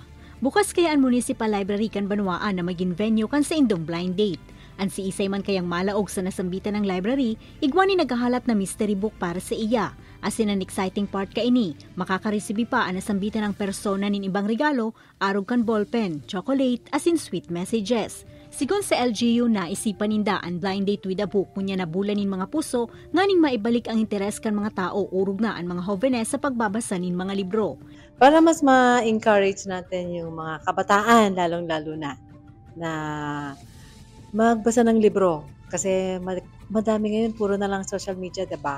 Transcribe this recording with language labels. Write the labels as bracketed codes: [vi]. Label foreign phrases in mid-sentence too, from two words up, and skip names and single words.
[bik] Bukas kaya ang Municipal Library kan Banwaan na maging venue kan sa indong [en] blind date. [bik] Ang si Isay man kayang malaog sa nasambitan ng library, igwani naghahalat na mystery book para sa iya. Asin ang [en] exciting part [bik] ka ini, makakaresibi pa ang nasambitan ng persona nin ibang regalo, arog kan ballpen, chocolate, asin [en] sweet messages. [bik] Sigon sa LGU na isipan ninda ang [en] blind date with a book [bik] kunya na bulanin mga puso, nganing maibalik ang interes kan mga tao urog na ang mga hovenes sa pagbabasa nin mga libro. [tl] Para mas ma-encourage natin yung mga kabataan, lalong-lalo na magbasa ng libro. Kasi madami ngayon, puro na lang [en] social media, [tl] diba?